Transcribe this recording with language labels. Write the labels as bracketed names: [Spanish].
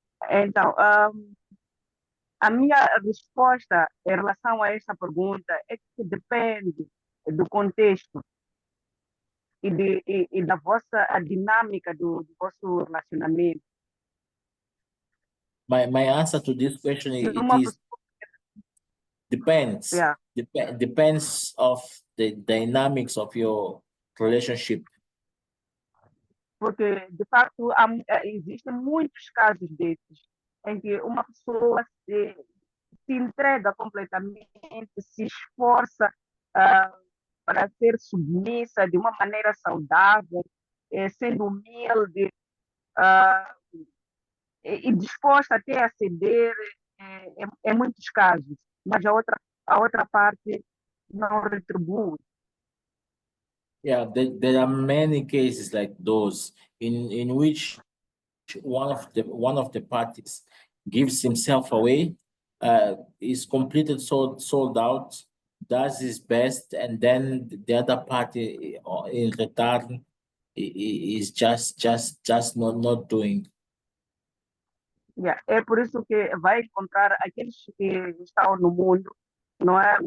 [Portuguese] Então, a minha resposta em relação a esta pergunta é que depende do contexto e da vossa dinâmica do vosso relacionamento. [English] My answer to this question [Portuguese] Se [English] it [Portuguese] uma [English] is depends. Yeah. Depends of the dynamics of your relationship. [Portuguese] Porque, de facto, existem muitos casos desses, em que uma pessoa se entrega completamente, se esforça para ser submissa de uma maneira saudável, sendo humilde e disposta até a ceder em muitos casos, mas a outra parte não retribui. [English] Yeah, there are many cases like those in which one of the parties gives himself away, is completely sold out, does his best, and then the other party in return is just not doing. Yeah. [Portuguese] É por isso que vai encontrar aqueles que estão no mundo, não é?